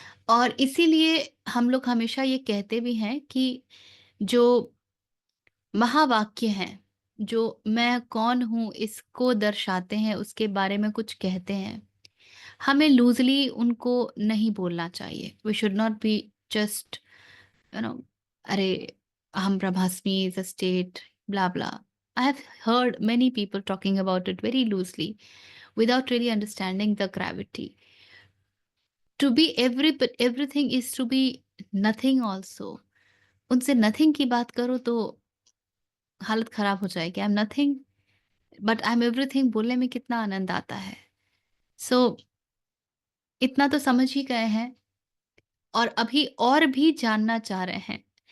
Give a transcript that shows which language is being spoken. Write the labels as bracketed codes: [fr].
[hi] और इसीलिए हम लोग हमेशा ये कहते भी हैं कि जो महावाक्य हैं, जो मैं कौन हूँ इसको दर्शाते हैं, उसके बारे में कुछ कहते हैं, हमें लूज़ली उनको नहीं बोलना चाहिए। [en] We should not be just you know अरे अहम ब्रह्मास्मि is a state blah blah. I have heard many people talking about it very loosely without really understanding the gravity. To be everything is to be nothing also. [hi] उनसे nothing की बात करो तो हालत खराब हो जाएगी। [en] I am nothing but I am everything [hi] बोलने में कितना आनंद आता है। सो इतना तो समझ ही गए हैं और अभी और भी जानना चाह रहे हैं।